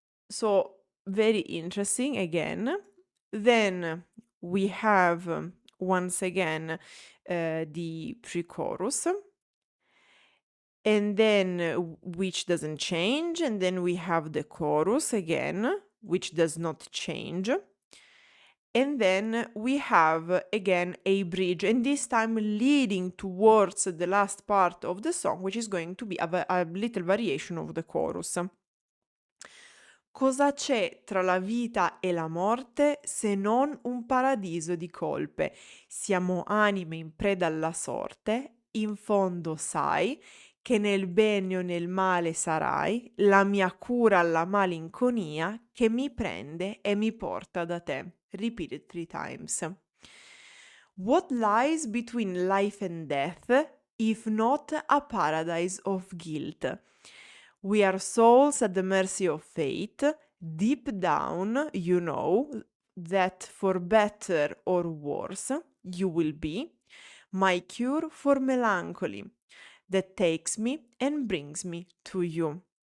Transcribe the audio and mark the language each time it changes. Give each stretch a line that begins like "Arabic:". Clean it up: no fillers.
English: So very interesting again. Then we have once again the pre-chorus, and then which doesn't change, and then we have the chorus again, which does not change. And then we have again a bridge, and this time leading towards the last part of the song, which is going to be a little variation of the chorus.
Italian: Cosa c'è tra la vita e la morte se non un paradiso di colpe? Siamo anime in preda alla sorte, in fondo sai che nel bene o nel male sarai, la mia cura alla malinconia che mi prende e mi porta da te.
English: Repeated 3 times. What lies between life and death, if not a paradise of guilt? We are souls at the mercy of fate. Deep down, you know that for better or worse, you will be my cure for melancholy that takes me and brings me to you.